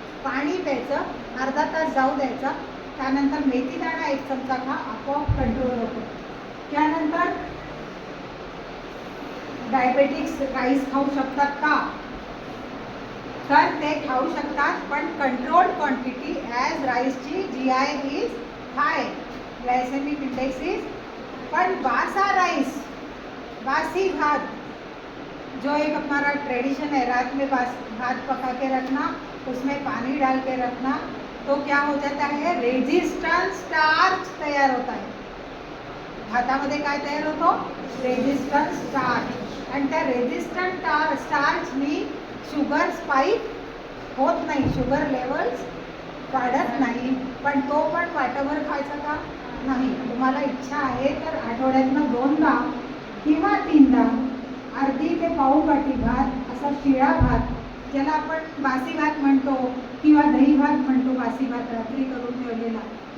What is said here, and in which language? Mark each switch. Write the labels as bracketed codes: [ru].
[mr] पाणी प्यायचं, अर्धा तास जाऊ द्यायचा. त्यानंतर मेथी दाणा 1 चमचा खा, आपोआप कंट्रोल होतो. त्यानंतर डायबेटिक्स राईस खाऊ शकतात का? तर ते खाऊ शकतात, पण [en] Controlled quantity. As राईसची GI is high, glycemic index is. [hi] पण बासा राइस, बासी भात, जो एक हमारा ट्रेडिशन है, रात में भात पका के रखना, उसमें पानी डाल के रखना, तो क्या हो जाता है? रेजिस्टेंस स्टार्च तैयार होता है. [mr] भातामध्ये काय तयार होतो? Resistance starch. आणि त्या रेजिस्टंट स्टार्चनी शुगर स्पाइक होत नाही, शुगर लेवल्स वाढत नाही. पण तो पण वाटभर खायचा का? नाही. तुम्हाला इच्छा आहे तर आठवड्यातनं 2दा किंवा 3दा अर्धी ते पाऊ वाटी भात, असा शिळा भात, ज्याला आपण बासी भात म्हणतो किंवा दही भात म्हणतो, बासी भात रात्री करून ठेवलेला.